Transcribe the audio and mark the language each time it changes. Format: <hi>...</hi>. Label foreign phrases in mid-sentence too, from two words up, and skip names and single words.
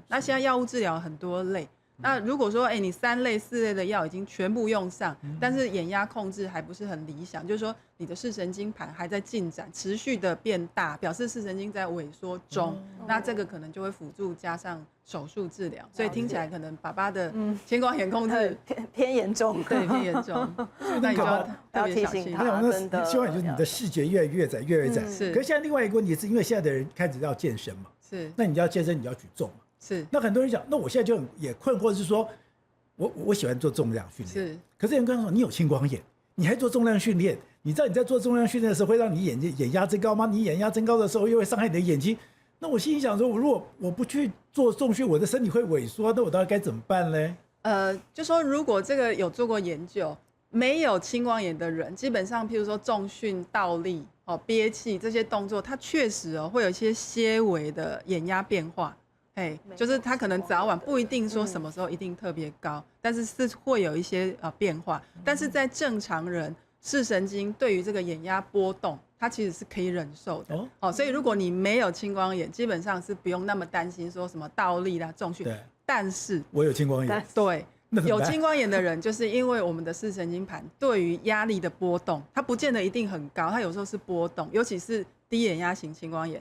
<zh>那現在藥物治療很多類，那如果說你3類4類的藥已經全部用上，但是眼壓控制還不是很理想，就是說你的視神經盤還在進展，持續的變大，表示視神經在萎縮中，那這個可能就會輔助加上手術治療。所以听起来可能爸爸的青光眼控制偏嚴重，对，偏嚴重，那你就要特別小心。真的，希望就是你的視覺越窄越窄。是。可是现在另外一個問題是因為現在的人開始要健身嘛，是。那你要健身，你要舉重嘛。是，那很多人講，那我現在就也困惑，是說，我喜歡做重量訓練，是。可是有人跟我說，你有青光眼，你還做重量訓練，你知道你在做重量訓練的時候會讓你眼壓增高嗎？你眼壓增高的時候又會傷害你的眼睛。那我心裡想說，如果我不去做重訓，我的身體會萎縮，那我到底該怎麼辦呢？就說如果這個有做過研究，沒有青光眼的人，基本上譬如說重訓、倒立、憋氣這些動作，它確實會有一些些微的眼壓變化。就是他可能早晚不一定說什麼時候一定特別高，但是會有一些變化。但是在正常人，視神經對於這個眼壓波動，它其實是可以忍受的。所以如果你沒有青光眼，基本上是不用那麼擔心說什麼倒立啦、重訓。但是我有青光眼，對，有青光眼的人，就是因為我們的視神經盤對於壓力的波動，它不見得一定很高，它有時候是波動，尤其是低眼壓型青光眼。</zh>